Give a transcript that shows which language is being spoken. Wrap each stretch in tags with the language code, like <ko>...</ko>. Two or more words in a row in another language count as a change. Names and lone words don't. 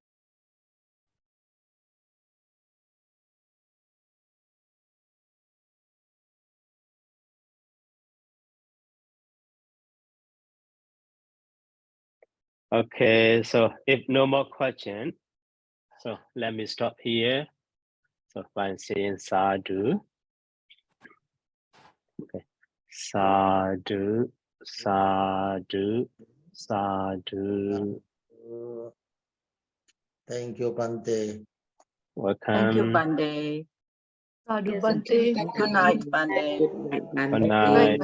<en>Okay, so if no more question, so let me stop here. So by saying sadhu. Okay.</en> <pi>Sadhu, sadhu, sadhu.</pi> <en>Thank you, Bante. Welcome. Thank you, Bande. Sadhu Yes, Bante. Good night, Bande. Good night.</en>